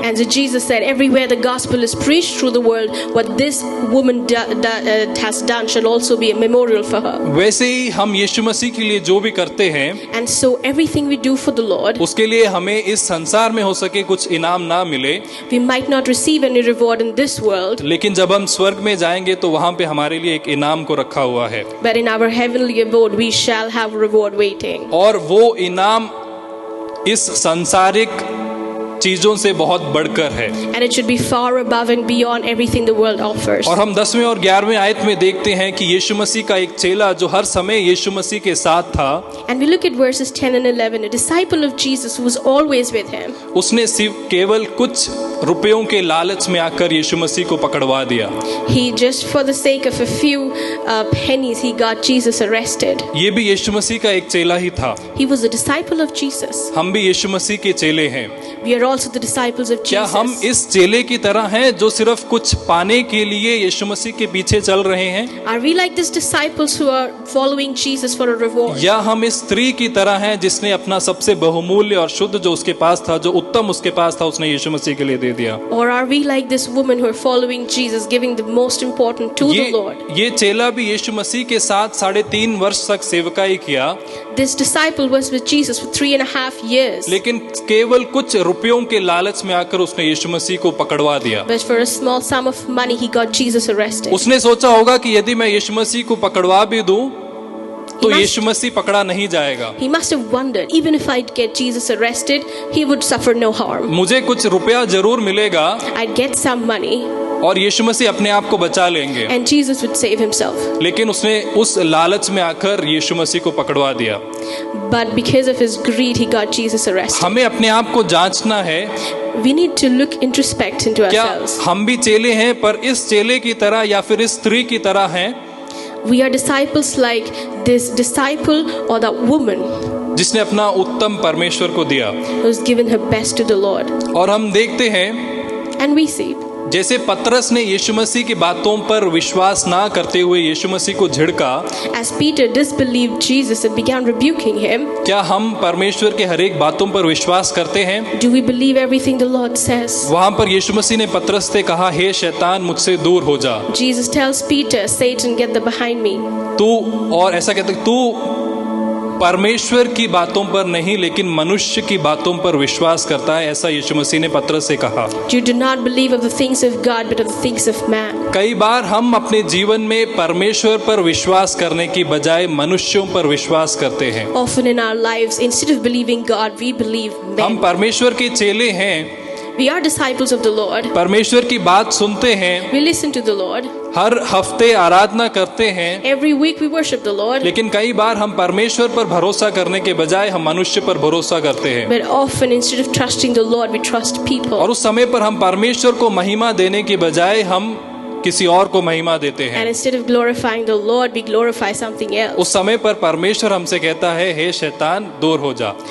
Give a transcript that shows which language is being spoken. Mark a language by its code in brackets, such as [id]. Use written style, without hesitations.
[en] And so Jesus said, everywhere the gospel is preached through the world, what this woman has done shall also be a memorial for her. [hi] वैसे ही हम यीशु मसीह के लिए जो भी करते हैं, [en] And so everything we do for the Lord, [hi] उसके लिए हमें इस संसार में हो सके कुछ इनाम ना मिले, [en] we might not receive any reward in this world, [hi] लेकिन जब हम स्वर्ग में जाएंगे तो वहाँ पे हमारे लिए एक इनाम को रखा हुआ है। [en] but in our heavenly abode we shall have reward waiting. [hi] और वो इनाम इस सांसारिक चीजों से बहुत बढ़कर है। [en] And it should be far above and beyond everything the world offers. [hi] और हम 10वें और 11वें आयत में देखते हैं कि यीशु मसीह का एक चेला जो हर समय यीशु मसीह के साथ था, [en] And we look at verses 10 and 11. A disciple of Jesus who was always with him, [hi] उसने सिर्फ केवल कुछ रुपयों के लालच में आकर यीशु मसीह को पकड़वा दिया। [en] he just for the sake of a few pennies, he got Jesus arrested. [hi] ये भी यीशु मसीह का एक चेला ही था। [en] He was a disciple of Jesus. [hi] हम भी यीशु मसीह के चेले हैं। [en] We are also the disciples of [hi] क्या हम [en] Jesus. [hi] इस चेले की तरह हैं जो सिर्फ कुछ पाने के लिए यीशु मसीह के पीछे चल रहे हैं, [en] Are we like these disciples who are following Jesus for a reward? [hi] या हम इस स्त्री की तरह हैं जिसने अपना सबसे बहुमूल्य और शुद्ध जो उसके पास था, जो उत्तम उसके पास था, उसने यीशु मसीह के लिए दे दिया। [en] Or are we like this woman who are following Jesus, giving the most important to the Lord? [hi] ये चेला भी यीशु मसीह के साथ 3.5 वर्ष तक सेवकाई किया, [en] This disciple was with Jesus for 3.5 years. [hi] लेकिन केवल कुछ रुपयों के लालच में आकर उसने यीशु मसीह को पकड़वा दिया। [en] But for a small sum of money, he got Jesus arrested. [hi] उसने सोचा होगा कि यदि मैं यीशु मसीह को पकड़वा भी दूं तो यीशु मसीह पकड़ा नहीं जाएगा। [en] He must have wondered, even if I'd get Jesus arrested, he would suffer no harm. [hi] मुझे कुछ रुपया जरूर मिलेगा [en] I'd get some money, [hi] और यीशु मसीह अपने आप को बचा लेंगे। [en] and Jesus would save himself. [hi] लेकिन उसने उस लालच में आकर यीशु मसीह को पकड़वा दिया। [en] But because of his greed, he got Jesus arrested. [hi] हमें अपने आप को जांचना है, [en] We need to look introspect into [hi] क्या [en] ourselves. [hi] हम भी चेले हैं पर इस चेले की तरह या फिर इस स्त्री की तरह हैं [en] We are disciples like this disciple or that woman [hi] जिसने अपना उत्तम परमेश्वर को दिया। [en] who's given her best to the Lord. [hi] और हम देखते हैं [en] And we see, [hi] जैसे पतरस ने यीशु मसीह की बातों पर विश्वास ना करते हुए यीशु मसीह को झिड़का, [en] as Peter disbelieved Jesus and began rebuking him, [hi] क्या हम परमेश्वर के हर एक बातों पर विश्वास करते हैं? [en] do we believe everything the Lord says? [hi] वहां पर यीशु मसीह ने पतरस से कहा, हे शैतान मुझसे दूर हो जा। [en] Jesus tells Peter, Satan, get thee behind me. [hi] तू, और ऐसा कहते, तू परमेश्वर की बातों पर नहीं लेकिन मनुष्य की बातों पर विश्वास करता है, ऐसा यीशु मसीह ने पतरस से कहा। [en] You do not believe of the things of God, but of the things of man. [hi] कई बार हम अपने जीवन में परमेश्वर पर विश्वास करने की बजाय मनुष्यों पर विश्वास करते हैं। [en] Often in our lives, instead of believing God, we believe [hi] हम [en] men. [hi] परमेश्वर के चेले हैं, [en] We are disciples of the Lord. [hi] परमेश्वर की बात सुनते हैं, [en] We listen to the Lord. [hi] हर हफ्ते आराधना करते हैं, [en] Every week we worship the Lord. [hi] लेकिन कई बार हम परमेश्वर पर भरोसा करने के बजाय हम मनुष्य पर भरोसा करते हैं। [en] But often, instead of trusting the Lord, we trust [hi] और [en] people. [hi] उस समय पर हम परमेश्वर को महिमा देने के बजाय हम किसी और को महिमा देते [en] And [hi] हैं। [en] instead of glorifying the Lord, we glorify something else. [hi] उस समय पर परमेश्वर हमसे कहता है, हे शैतान दूर हो जा।